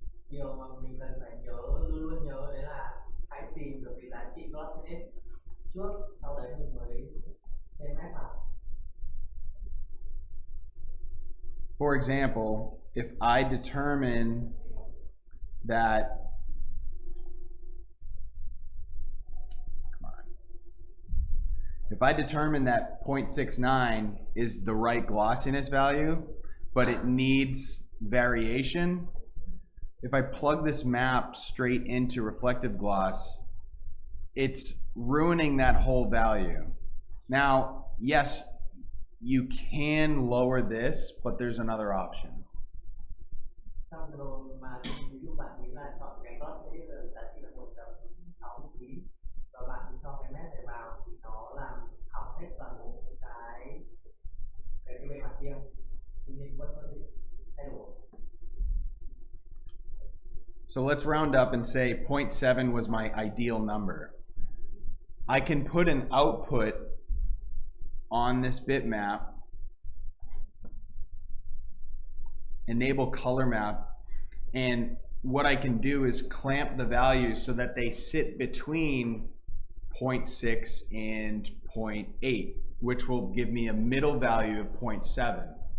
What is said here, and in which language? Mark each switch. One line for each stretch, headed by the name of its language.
Vietnamese: Điều mà mình cần phải nhớ, luôn luôn nhớ đấy là hãy tìm được cái giá trị glossiness trước, sau đấy mình mới thêm map vào.
English: For example, if I determine that, if I determine that 0.69 is the right glossiness value, but it needs variation, if I plug this map straight into reflective gloss, it's ruining that whole value. Now, yes, you can lower this, but there's another option.
Vietnamese: Trong video mà ví dụ bạn nghĩ là chọn cái glossiness là giá trị là 1.6 tí và bạn cho cái map này vào thì nó làm hỏng hết toàn bộ những cái bề mặt kia thì mình vẫn có thể thay đổi.
English: So let's round up and say 0.7 was my ideal number. I can put an output on this bitmap, enable color map, and what I can do is clamp the values so that they sit between 0.6 and 0.8, which will give me a middle value of 0.7.